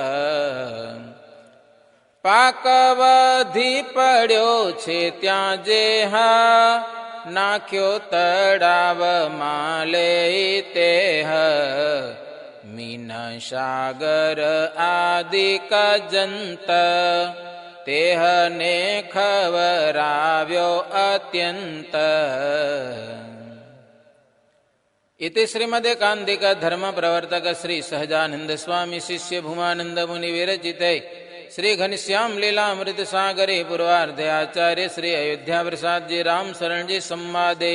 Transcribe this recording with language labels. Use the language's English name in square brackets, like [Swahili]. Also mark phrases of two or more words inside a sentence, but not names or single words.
[Gujarati] પાક વધી પડ્યો છે ત્યાં જે નાખ્યો તળાવમાં લે તે. મીન સાગર આદિક જંત તેહને ખવરાવ્યો અત્યંત. [Sanskrit] इति श्रीमदेकान्तिक धर्म प्रवर्तक श्री सहजानंद स्वामी शिष्य भूमानंद मुनि विरचिते श्री घनश्याम लीलामृत सागरे पूर्वार्धे आचार्य श्री अयोध्या प्रसाद जी राम शरण जी संवादे.